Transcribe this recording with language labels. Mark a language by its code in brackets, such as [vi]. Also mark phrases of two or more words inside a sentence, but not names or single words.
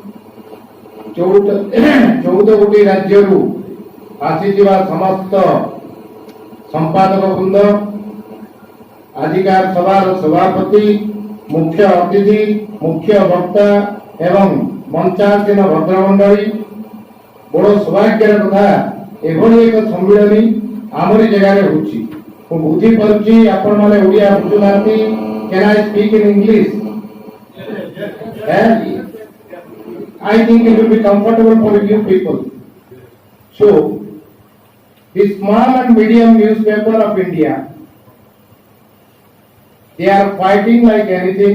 [or] 14 ଗୋଟି ରାଜ୍ୟରୁ ଆସିଥିବା ସମସ୍ତ ସମ୍ପାଦକ ବୃନ୍ଦ, ଆଜିକାର ସଭାର ସଭାପତି, ମୁଖ୍ୟ ଅତିଥି, ମୁଖ୍ୟ ବକ୍ତା ଏବଂ ମଞ୍ଚାସୀନ ଭଦ୍ରମଣ୍ଡଳୀ, ବଡ଼ ସୌଭାଗ୍ୟର କଥା ଏଭଳି ଏକ ସମ୍ମିଳନୀ ଆମରି ଜାଗାରେ ହେଉଛି। ମୁଁ ବୁଝିପାରୁଛି ଆପଣମାନେ ଓଡ଼ିଆ ବୁଝୁନାହାନ୍ତି। [en] Can I speak in English? I think it will be comfortable for you people. So, the small and medium newspaper of India, they are fighting like anything.